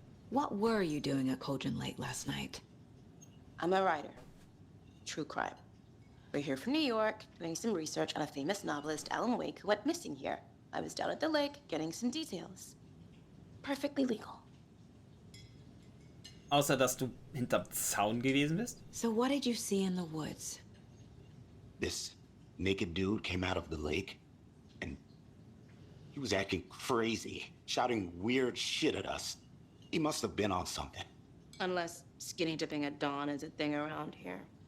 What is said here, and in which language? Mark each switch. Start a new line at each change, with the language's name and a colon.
English: What were you doing at Cauldron Lake last night? I'm a writer. True crime. We're here from New York, doing some research on a famous novelist, Alan Wake, who went missing here. I was down at the lake, getting some details. Perfectly legal.
German: Außer, dass du hinterm Zaun gewesen bist?
English: So what did you see in the woods? This naked dude came out of the lake, and he was acting crazy, shouting weird shit at us. He must have been on something. Unless skinny dipping at dawn is a thing around here.